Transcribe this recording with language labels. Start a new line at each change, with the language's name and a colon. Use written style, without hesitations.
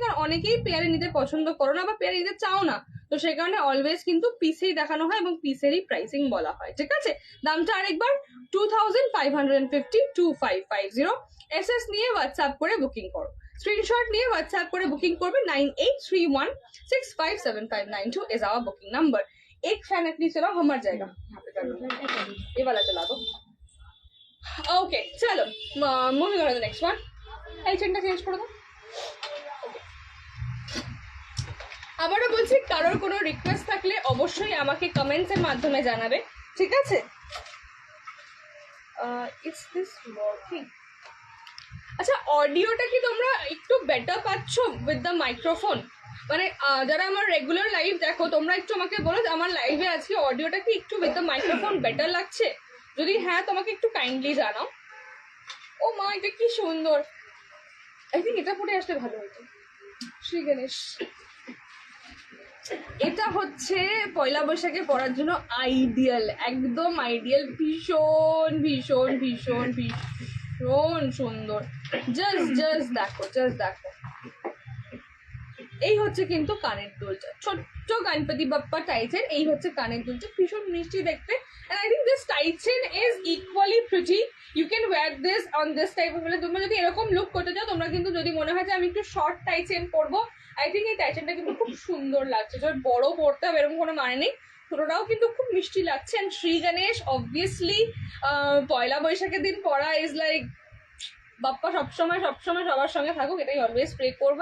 Bangla: কারণ অনেকেই পেয়ারে নিতে পছন্দ করো না, বা পেয়ারে নিতে চাও না, তো সেই কারণে অলওয়েজ কিন্তু পিসেই দেখানো হয় এবং পিসেরই প্রাইসিং বলা হয়, ঠিক আছে? দামটা আরেকবার 2550 2550। এসএস নিয়ে হোয়াটসঅ্যাপ করে বুকিং করো। স্ক্রিনশট নিয়ে হোয়াটসঅ্যাপ করে বুকিং করবে।
English: 9831657592 is our booking number.
Hindi: एक फैन एटलीस्ट चलाओ, हमार जाएगा यहाँ पे कर लो, ये वाला चला दो।
English: Okay, चलो moving on to the next one.
Bangla: এই চেনটা চেঞ্জ করে দাও। আবারও বলছি, কারোর কোনো রিকোয়েস্ট থাকলে অবশ্যই আমাকে কমেন্টস এর মাধ্যমে জানাবে, ঠিক আছে?
English: It's this working?
Bangla: আচ্ছা, অডিওটা কি তোমরা একটু বেটার পাচ্ছ
English: With the microphone?
Bangla: মানে যারা আমার রেগুলার লাইভ দেখো, তোমরা একটু আমাকে বলো আমার লাইভে আজকে অডিওটা কি একটু
English: with the microphone
Bangla: বেটার লাগছে? যদি হ্যাঁ, তোমাকে একটু কাইন্ডলি জানাও। ও মা, এটা কি সুন্দর! আই থিঙ্ক এটা পরে আসলে ভালো হতো। শ্রী গণেশ, এটা হচ্ছে পয়লা বৈশাখে পরার জন্য আইডিয়াল, একদম আইডিয়াল, ভীষণ ভীষণ ভীষণ ভীষণ সুন্দর। জাস্ট দেখো, জাস্ট দেখো। এই হচ্ছে কিন্তু কানের দুলটা, ছোট্ট গণপতি বাপ্পা টাইচেন। এই হচ্ছে কানের দুলটা, ভীষণ মিষ্টি দেখতে।
English: And I think this tight chain is equally pretty. You can wear this on this type of,
Bangla: মানে তোমরা যদি এরকম লুক করতে চাও, তোমরা কিন্তু যদি মনে হয় যে আমি একটু শর্ট টাই চেন পরবো, আই থিঙ্ক এই টাই চেনটা কিন্তু খুব সুন্দর লাগছে। যদি বড় পরতে হবে এরকম কোনো মানে নেই, ছোটটাও কিন্তু খুব মিষ্টি লাগছে। অ্যান্ড শ্রী গণেশ অবভিয়াসলি পয়লা বৈশাখের দিন পরা ইজ লাইক, বাপ্পা সবসময় সবার সঙ্গে থাকুক, এটাই অলওয়েজ প্রে করবো।